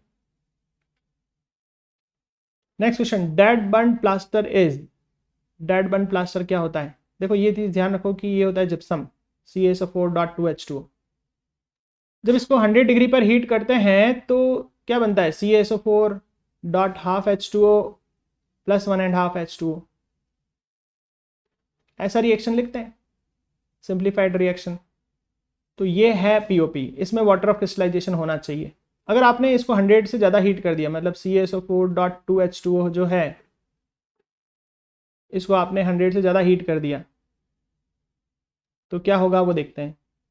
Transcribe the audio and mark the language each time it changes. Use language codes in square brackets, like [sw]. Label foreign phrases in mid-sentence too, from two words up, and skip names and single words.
[en] next question, dead burn plaster is. dead burn plaster [hi] क्या होता है? देखो ये चीज ध्यान रखो कि ये होता है जिप्सम, CaSO4.2H2O। जब इसको 100 डिग्री पर हीट करते हैं तो क्या बनता है? CaSO4.12H2O प्लस 1.5H2O। ऐसा रिएक्शन लिखते हैं, [en] simplified reaction. [hi] तो ये है POP, इसमें [en] water of crystallization [hi] होना चाहिए। अगर आपने इसको 100 से ज़्यादा हीट कर दिया, मतलब CaSO4.2H2O जो है, इसको आपने 100 से ज़्यादा हीट कर दिया तो क्या होगा वो देखते हैं।